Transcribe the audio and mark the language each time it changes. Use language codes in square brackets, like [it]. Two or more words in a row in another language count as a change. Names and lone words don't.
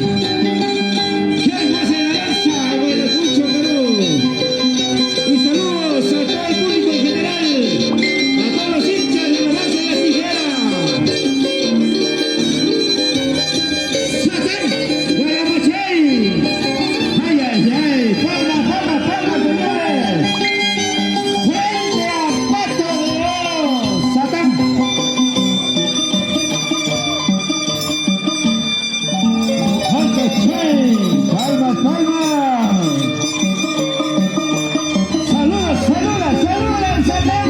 [es] ¿Quién más en la danza? Ayacucho, Perú. Y saludos a todo el público en general, a todos los hinchas de la danza de las tijeras. ¡Satán de Ayacuchay! ¡Ay, ay, ay! ¡Palmas, palmas, palmas, señores! ¡Frente a Pato de Oro! ¡Satán! ¡Ayacuchay! ¡Palmas, palmas! ¡Saludos, saludos, saludos, Satán!